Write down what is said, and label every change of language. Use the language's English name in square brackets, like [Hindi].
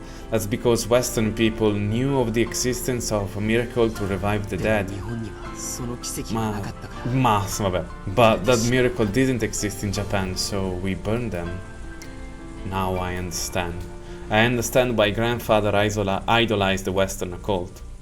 [English] that's because Western people knew of the existence of a miracle to revive the dead. [Japanese] 日本にはその奇跡がなかったから。 [Italian] Vabbè. [English] But that miracle didn't exist in Japan, so we burned them. Now I understand. I understand why grandfather idolized the Western occult.